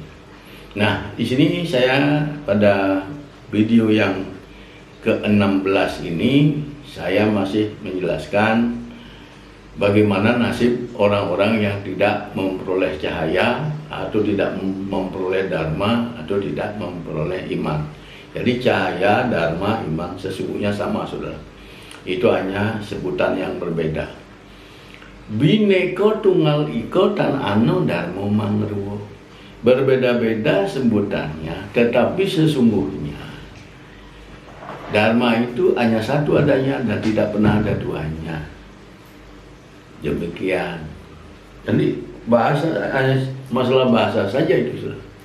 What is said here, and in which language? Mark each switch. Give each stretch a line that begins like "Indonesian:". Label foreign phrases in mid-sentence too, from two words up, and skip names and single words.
Indonesian: Nah, di sini saya pada video yang ke-16 ini saya masih menjelaskan bagaimana nasib orang-orang yang tidak memperoleh cahaya atau tidak memperoleh dharma atau tidak memperoleh iman. Jadi cahaya, dharma, iman sesungguhnya sama, saudara. Itu hanya sebutan yang berbeda.
Kawi: Bineka tunggal ika tan ano dharma mangruwo.
Indonesian: Berbeda-beda sebutannya, tetapi sesungguhnya dharma itu hanya satu adanya dan tidak pernah ada duanya. Demikian. Jadi bahasa hanya masalah bahasa saja itu, saudara.